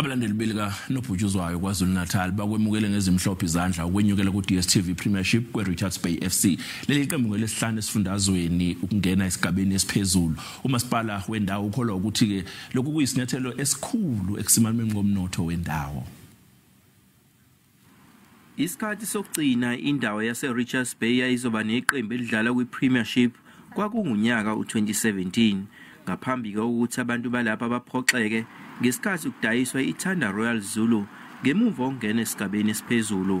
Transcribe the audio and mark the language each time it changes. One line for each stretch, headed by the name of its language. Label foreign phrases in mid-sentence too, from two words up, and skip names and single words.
Zulu: Abalandeli belika nobhutshuzwayo kwaZulu Natal bakwemukele ngezimhlophe izandla ukwenyukela ku DStv Premiership kwe Richards Bay FC. Leli qembu ngelesihlanu esifundazweni ukungena esigabeni esiphezulu. Umasipala wendawo ukholwa ukuthi ke lokhu kuyisinyathelo esikhulu ekusimalweni ngomnotho wendawo. Isikhathi sokugcina indawo yase Richards Bay yayizoba neqembu elidlala kwi Premiership kwakungunyaka u2017 ngaphambi kokuthi abantu balapha baphoxeke ngesikhathi ukudayiswa iThanda Royal Zulu ngemuva ongena esigabeni esiphezulu.